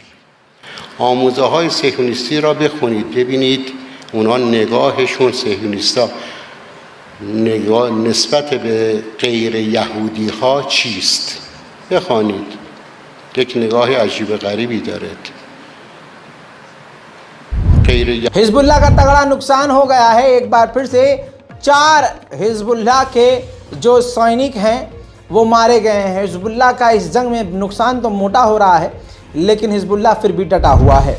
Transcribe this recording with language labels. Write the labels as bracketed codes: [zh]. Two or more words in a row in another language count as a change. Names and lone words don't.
[fa] آموزه های صهیونیستی را بخونید ببینید اونا نگاهشون صهیونیستا نگاه نسبت به غیر یهودی ها چیست. بخوانید، یک نگاه عجیب غریبی داره. [hi] हिजबुल्लाह का तगड़ा नुकसान हो गया है। एक बार फिर से 4 हिजबुल्लाह के जो सैनिक हैं वो मारे गए हैं। हिजबुल्लाह का इस जंग में नुकसान तो मोटा हो रहा है, लेकिन हिजबुल्लाह फिर भी डटा हुआ है।